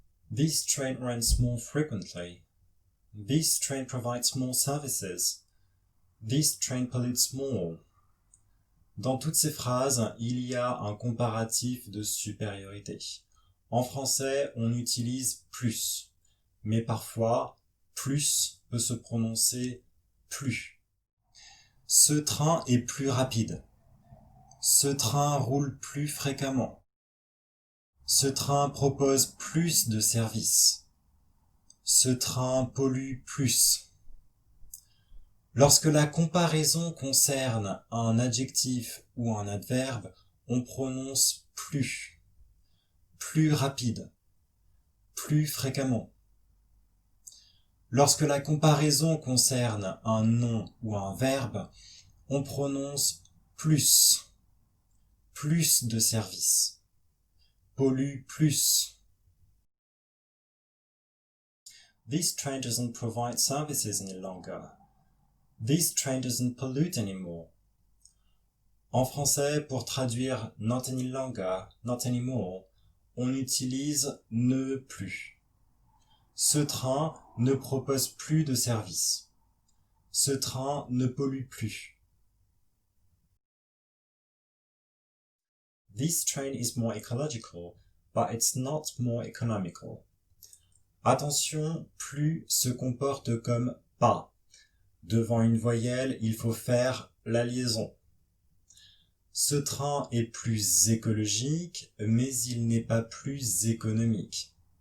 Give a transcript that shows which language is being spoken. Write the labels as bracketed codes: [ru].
[en] This train runs more frequently. This train provides more services. This train pollutes more. [fr] Dans toutes ces phrases, il y a un comparatif de supériorité. En français, on utilise plus, mais parfois, plus peut se prononcer plus. Ce train est plus rapide. Ce train roule plus fréquemment. Ce train propose plus de services. Ce train pollue plus. Lorsque la comparaison concerne un adjectif ou un adverbe, on prononce plus, plus rapide, plus fréquemment. Lorsque la comparaison concerne un nom ou un verbe, on prononce plus, plus de services. Pollue plus. [en] This train doesn't provide services any longer. This train doesn't pollute anymore. [fr] En français, pour traduire [en] not any longer, not anymore, [fr] on utilise ne plus. Ce train ne propose plus de services. Ce train ne pollue plus. [en] This train is more ecological, but it's not more economical. [fr] Attention, plus se comporte comme pas. Devant une voyelle, il faut faire la liaison. Ce train est plus écologique, mais il n'est pas plus économique.